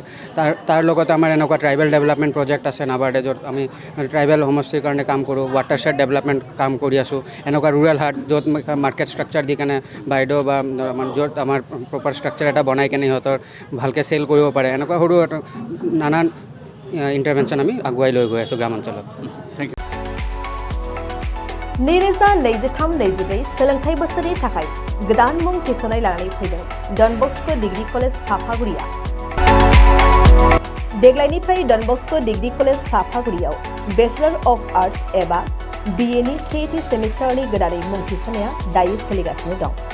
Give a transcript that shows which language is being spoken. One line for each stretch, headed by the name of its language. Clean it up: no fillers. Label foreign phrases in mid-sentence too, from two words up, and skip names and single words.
Assamese: তাৰ লগতে আমাৰ এনেকুৱা
English: tribal development project
Assamese: আছে নাবাৰ্ডে, য'ত আমি ট্ৰাইবেল সমষ্টিৰ কাৰণে কাম কৰোঁ।
English: watershed development
Assamese: কাম কৰি আছোঁ। এনেকুৱা ৰুৰেল হাট য'ত
English: market structure
Assamese: দি কেনে বাইদেউ বা য'ত আমাৰ
English: proper structure
Assamese: এটা বনাই কেনে সিহঁতৰ ভালকৈ চেল কৰিব পাৰে, এনেকুৱা সৰু নানান ইণ্টাৰভেনশ্যন আমি আগুৱাই লৈ গৈ আছোঁ গ্ৰামাঞ্চলত।
English: Thank you.
Bodo: नैरोजा 23-24 सोलोंथाइ बोसोरनि थाखाय गोदान मुं थिसननाय लानानै फैदों डन बस्क' डिग्री कलेज साफागुरिया। देग्लायनिफ्राय डन बस्क' डिग्री कलेज साफागुरियाव
English: Bachelor of Arts
Bodo: एबा BA नि सेथि सेमिस्टारनि गोदानै मुं थिसननाया दायो सोलिगासिनो दं।